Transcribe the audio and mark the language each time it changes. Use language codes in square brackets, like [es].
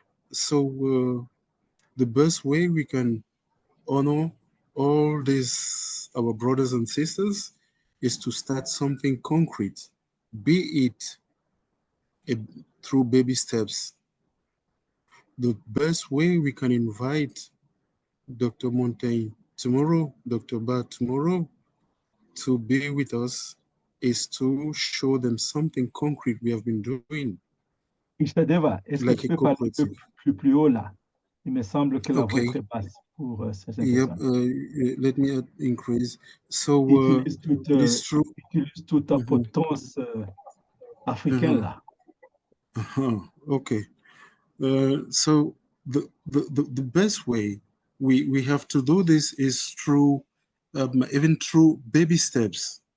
[en] So the best way we can honor all these, our brothers and sisters, is to start something concrete, be it through baby steps. The best way we can invite Dr. Montaigne tomorrow, Dr. Ba tomorrow, to be with us is to show them something concrete we have been doing. [fr] Ishtadeva, est-ce que tu peux parler un peu plus haut là? Il me semble que la voix est très basse pour certaines personnes. [en] Let me increase. So it is true. [fr] Utilise toute ta potence africaine là. [en] Okay. So the best way we have to do this is through even through baby steps.